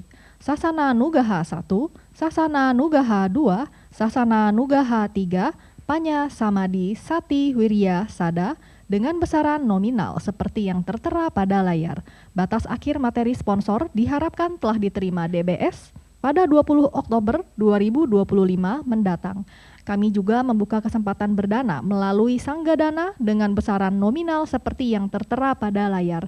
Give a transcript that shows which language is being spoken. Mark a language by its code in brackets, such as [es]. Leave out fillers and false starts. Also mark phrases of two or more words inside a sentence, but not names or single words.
[id] Sasana Nugaha 1, Sasana Nugaha 2, Sasana Nugaha 3, Panya Samadi Sati Wirya Sada dengan besaran nominal seperti yang tertera pada layar. Batas akhir materi sponsor diharapkan telah diterima DBS pada 20 Oktober 2025 mendatang. Kami juga membuka kesempatan berdana melalui Sanggadana dengan besaran nominal seperti yang tertera pada layar.